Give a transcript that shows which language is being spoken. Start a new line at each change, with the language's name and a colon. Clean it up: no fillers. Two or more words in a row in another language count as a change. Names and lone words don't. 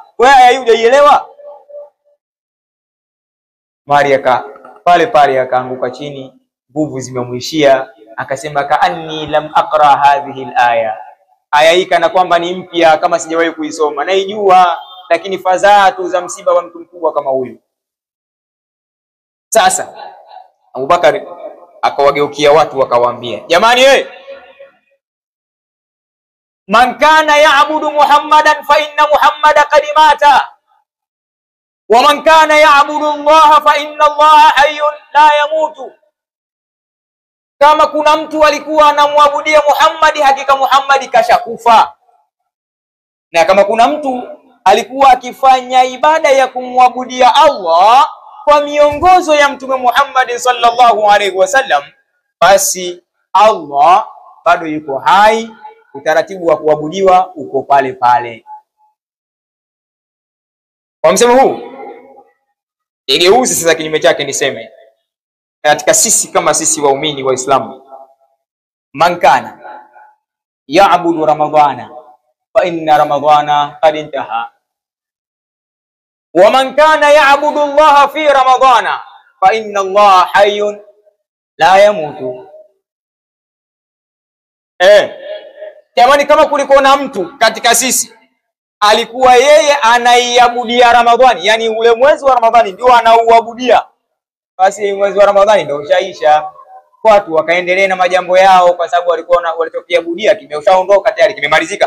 Swahili: Wewe aya hii hujaielewa? Maria pale akaanguka chini, nguvu zimemwishia, akasema
Arabic: كأني لم أقرأ هذه علي.
Swahili: Aya hii kana kwamba ni mpya, kama sijawahi kuisoma. Naijua, lakini fadhaa tu za msiba wa mtu mkubwa kama huyu. Sasa Abubakar akawageukia watu akawaambia, jamani
Arabic: من كان يعبد محمدا فإن محمدا قد مات و من كان يعبد الله فإن الله حي لا يموت.
Swahili: Kama kuna mtu alikuwa anamwabudia Muhammad, hakika Muhammad kashakufa. Na kama kuna mtu alikuwa akifanya ibada ya kumwabudia Allah kwa miongozo ya Mtume Muhammad
Arabic: صلى الله عليه وسلم,
Swahili: basi Allah bado yuko hai, utaratibu wa kuabudiwa uko pale pale. Kwa msemo huu igeuzi sasa kinyume chake, niseme katika sisi kama sisi waumini wa Islamu,
Arabic: من كان يعبد رمضان فإن رمضان قد انتهى، و من كان يعبد الله في رمضان فإن الله حي لا يموت.
Swahili: Jamani, kama kuliko na mtu katika sisi alikuwa yeye anaiabudia Ramadhani, yani ule mwezi wa Ramadhani ndio anauabudia, basi mwezi wa Ramadhani ndio ushaisha, watu wakaendelea na majambo yao, kwa sababu walikuwa walichokiabudia kimeshaondoka tayari, kimemalizika.